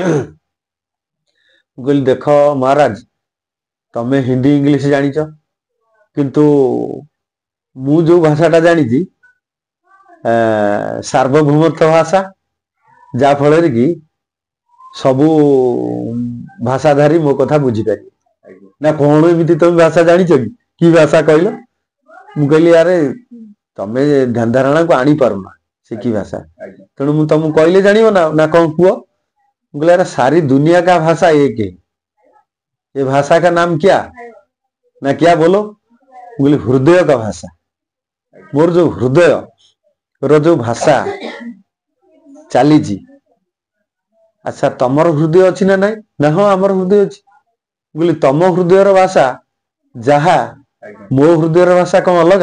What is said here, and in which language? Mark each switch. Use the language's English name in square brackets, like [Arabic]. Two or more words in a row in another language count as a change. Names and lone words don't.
[Odia] ମୁଁ କହିଲି ଦେଖ ମହାରାଜ, ତମେ ହିନ୍ଦୀ ଇଂଲିଶ ଜାଣିଛ, କିନ୍ତୁ ମୁଁ ଯୋଉ ଭାଷାଟା ଜାଣିଛି ସାର୍ବଭୌମତ୍ଵ ଭାଷା, ଯାହା ଫଳରେ କି ସବୁ ଭାଷାଧାରୀ ମୋ କଥା ବୁଝିପାରିବେ। ନା କଣ ଏମିତି ତମେ ଭାଷା ଜାଣିଛ କି? କି ଭାଷା କହିଲ? ମୁଁ କହିଲି ଆରେ ତମେ ଧ୍ୟାନ ଧାରଣାକୁ ଆଣିପାରୁନା ସେ କି ଭାଷା, ତେଣୁ ମୁଁ ତମକୁ କହିଲେ ଜାଣିବ ନା, ନା କଣ କୁହ? ମୁଁ କହିଲି ଆରେ [Hindi] ସାरी दुनिया का भाषा एक है, ये भाषा का नाम क्या ना क्या बोलो? [Odia] ମୁଁ କହିଲି ହୃଦୟ का ଭାଷା। ମୋର ଯୋଉ ହୃଦୟ ର ଯୋଉ ଭାଷା ଚାଲିଛି, ଆଚ୍ଛା ତମର ହୃଦୟ ଅଛି ନା ନାଇଁ? ନା ହଁ ଆମର ହୃଦୟ ଅଛି। ମୁଁ କହିଲି ତମ ହୃଦୟର ଭାଷା ଯାହା, ମୋ ହୃଦୟର ଭାଷା କଣ ଅଲଗା?